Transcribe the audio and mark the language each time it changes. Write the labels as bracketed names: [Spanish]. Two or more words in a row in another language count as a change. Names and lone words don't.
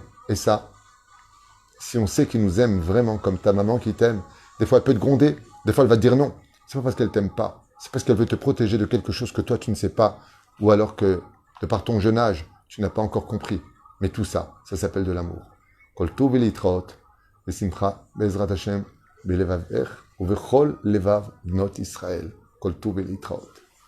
[French] Et ça, si on sait qu'il nous aime vraiment comme ta maman qui t'aime, des fois elle peut te gronder, des fois elle va te dire non. C'est pas parce qu'elle t'aime pas, c'est parce qu'elle veut te protéger de quelque chose que toi tu ne sais pas, ou alors que, de par ton jeune âge, tu n'as pas encore compris. Mais tout ça, ça s'appelle de l'amour. [Hebrew] כל טוב ולהתראות, ושמחה, בעזרת השם, בלבב אך, ובכל לבב בנות ישראל. כל טוב ולהתראות.